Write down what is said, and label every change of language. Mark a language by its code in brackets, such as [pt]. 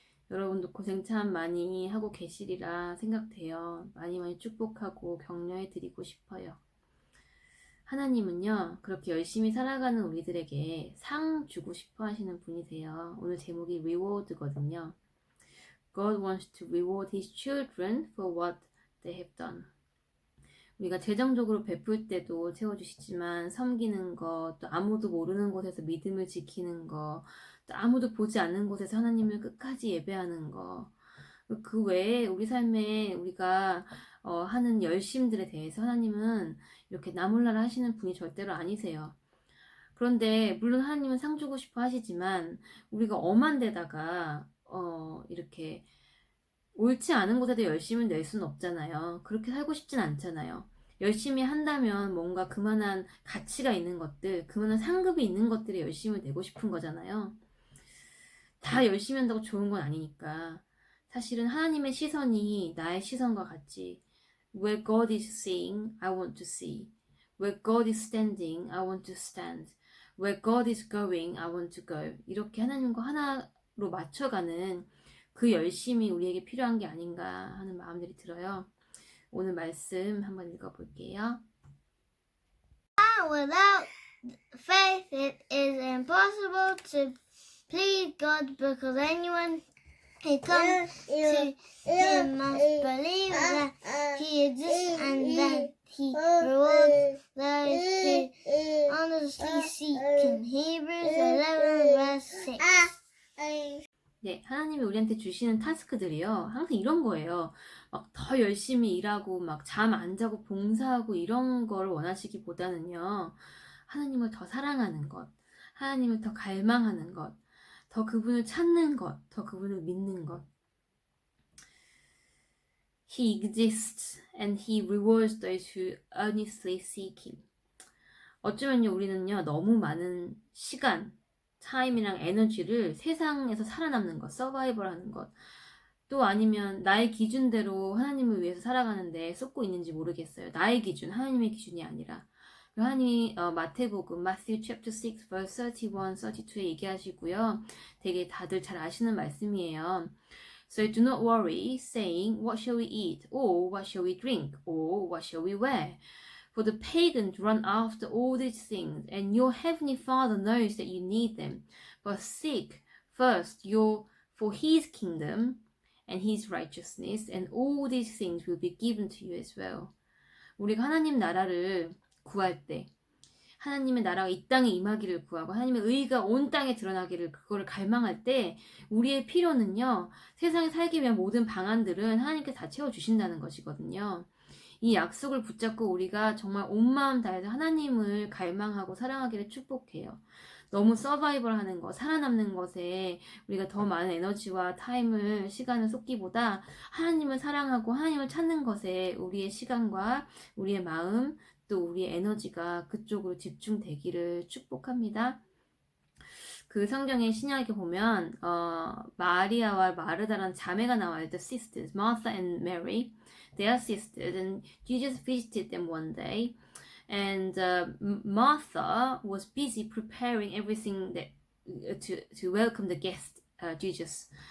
[ko] 여러분도 고생 참 많이 하고 계시리라 생각돼요. 많이 많이 축복하고 격려해 드리고 싶어요. 하나님은요, 그렇게 열심히 살아가는 우리들에게 상 주고 싶어 하시는 분이세요. 오늘 제목이 reward거든요. [en] God wants to reward his children for what they have done. [ko] 우리가 재정적으로 베풀 때도 채워주시지만, 섬기는 것, 또 아무도 모르는 곳에서 믿음을 지키는 것, 또 아무도 보지 않는 곳에서 하나님을 끝까지 예배하는 것, 그 외에 우리 삶에 우리가 하는 열심들에 대해서 하나님은 이렇게 나몰라라 하시는 분이 절대로 아니세요. 그런데 물론 하나님은 상 주고 싶어 하시지만 우리가 엄한 데다가 이렇게 옳지 않은 곳에도 열심을 낼 수는 없잖아요. 그렇게 살고 싶진 않잖아요. 열심히 한다면 뭔가 그만한 가치가 있는 것들, 그만한 상급이 있는 것들에 열심을 내고 싶은 거잖아요. 다 열심히 한다고 좋은 건 아니니까. 사실은 하나님의 시선이 나의 시선과 같이, [en] Where God is seeing, I want to see. Where God is standing, I want to stand. Where God is going, I want to go. [ko] 이렇게 하나님과 하나로 맞춰가는 그 열심이 우리에게 필요한 게 아닌가 하는 마음들이 들어요. 오늘 말씀 한번 읽어볼게요. [en] Without faith, it is impossible to please God, because anyone who comes to Him must believe that He exists and that He rewards those who honestly seek Him. Hebrews 11 verse 6. [ko] 네, 하나님이 우리한테 주시는 타스크들이요, 항상 이런 거예요. 막 더 열심히 일하고 막 잠 안 자고 봉사하고 이런 걸 원하시기보다는요, 하나님을 더 사랑하는 것, 하나님을 더 갈망하는 것, 더 그분을 찾는 것, 더 그분을 믿는 것. [en] He exists and He rewards those who earnestly seek Him. [ko] 어쩌면요, 우리는요, 너무 많은 시간, 타임이랑 에너지를 세상에서 살아남는 것, 서바이벌 하는 것, 또 아니면 나의 기준대로 하나님을 위해서 살아가는데 쏟고 있는지 모르겠어요. 나의 기준, 하나님의 기준이 아니라. 하나님이 마태복음, Matthew chapter 6 verse 31, 32에 얘기하시고요. 되게 다들 잘 아시는 말씀이에요. [en] So do not worry, saying, what shall we eat? Or what shall we drink? Or what shall we wear? For the pagans run after all these things, and your heavenly Father knows that you need them. But seek first for His kingdom and His righteousness, and all these things will be given to you as well. [ko] 우리가 하나님 나라를 구할 때, 하나님의 나라가 이 땅에 임하기를 구하고 하나님의 의가 온 땅에 드러나기를 그거를 갈망할 때 우리의 필요는요. 세상에 살기 위한 모든 방안들은 하나님께 다 채워주신다는 것이거든요. 이 약속을 붙잡고 우리가 정말 온 마음 다해서 하나님을 갈망하고 사랑하기를 축복해요. 너무 서바이벌 하는 거, 살아남는 것에 우리가 더 많은 에너지와 타임을, 시간을 쏟기보다 하나님을 사랑하고 하나님을 찾는 것에 우리의 시간과 우리의 마음, 또 우리의 에너지가 그쪽으로 집중되기를 축복합니다. 그 성경의 신약에 보면 마리아와 마르다라는 자매가 나와요. [en] The sisters, Martha and Mary. They are sisters, and Jesus visited them one day. And Martha was busy preparing everything that to welcome the guest, Jesus.